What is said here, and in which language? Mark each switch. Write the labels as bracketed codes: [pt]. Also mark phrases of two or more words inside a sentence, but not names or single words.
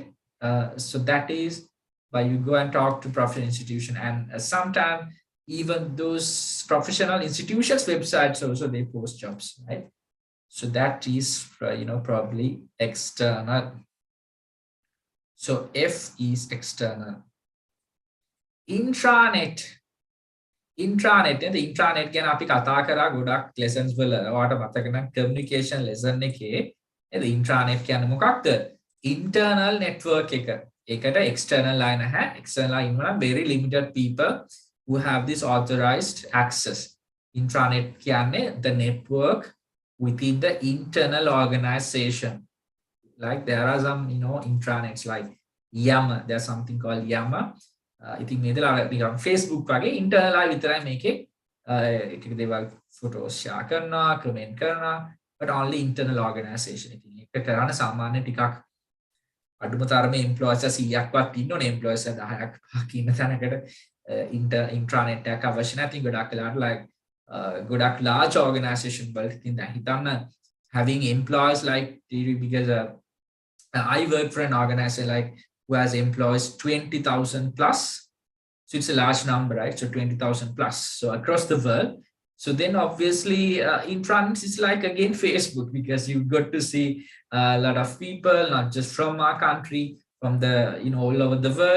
[en] So that is why you go and talk to professional institution, and sometimes even those professional institutions websites also they post jobs, right? So that is probably external. So F is external. [si] Intranet ගැන අපි කතා කරා ගොඩක් lessons වල. ඔයාලට මතක නම් [en] communication lesson [si] එකේ නේද intranet කියන්නේ මොකක්ද? [en] Internal network [si] එක. ඒකට [en] external line [si] නැහැ. [en] external line වල very limited people who have this authorized access. Intranet කියන්නේ the network within the internal organization. Like there are some intranets like Yammer. There's something called Yammer. [si] ඉතින් මේ දලා නිකන් Facebook වගේ ඉන්ටර්නල් ආයි විතරයි මේකේ එක දේවල් [en] photos share [si] කරනවා, කමෙන්ට් කරනවා, [en] but only internal organization. [si] ඉතින් ඒක කරන්න සාමාන්‍ය ටිකක් අඩුම තරමේ employees 100ක්වත් ඉන්නෝනේ employees 10ක් 5ක් ඉන්න තැනකට intranet එකක් අවශ්‍ය නැහැ. ඉතින් ගොඩක් වෙලාවට [en] like ගොඩක් large organization [si] වලට ඉතින් දැන් හිතන්න [en] having employees like because I work for an organization like who has employees 20,000 plus. So it's a large number, right? So 20,000 plus. So across the world, So then obviously intranet is like again Facebook, because you got to see a lot of people, not just from our country, from the all over the world.